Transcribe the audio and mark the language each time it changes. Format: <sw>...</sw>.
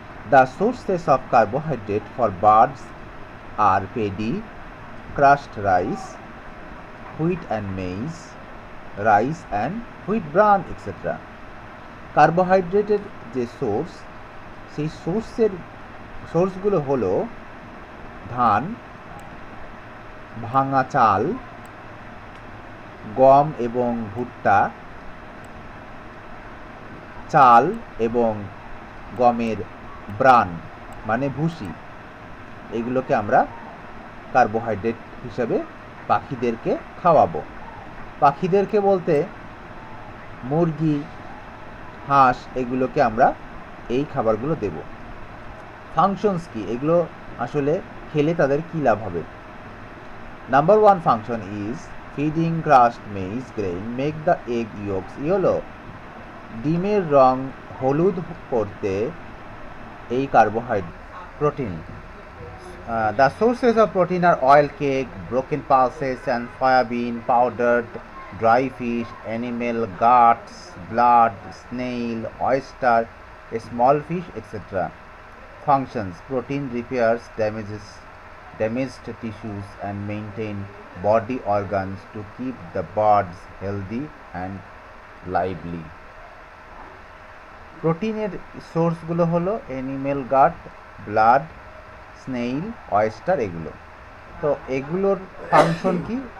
<en>The sources of carbohydrate for birds are paddy, crushed rice, wheat and maize, rice and wheat bran etc.</en> <bn>কার্বোহাইড্রেটের যে source, সেই সোর্সগুলো হলো ধান, ভাঙা চাল, গম এবং ভুট্টা, চাল এবং গমের ব্রান মানে ভুসি, এগুলোকে আমরা কার্বোহাইড্রেট হিসাবে পাখিদেরকে খাওয়াবো। পাখিদেরকে বলতে মুরগি, হাঁস, এগুলোকে আমরা এই খাবারগুলো দেব। ফাংশনস কি? এগুলো আসলে খেলে তাদের কী লাভ হবে?</bn> <en>Number 1 function is feeding crushed maize grain make the egg yolks yellow.</en> <bn>ডিমের রং হলুদ করতে এই carbohydrate protein</bn> <en>The sources of protein are oil cake, broken pulses and soybean, powdered dry fish, animal guts, blood, snail, oyster, small fish, etc. Functions: protein repairs damaged tissues and maintain body organs to keep the birds healthy and lively.</en> <bn>প্রোটিনের সোর্সগুলো হলো animal গাট, blood, snail, oyster, এগুলো। তো এগুলোর function কি?</bn>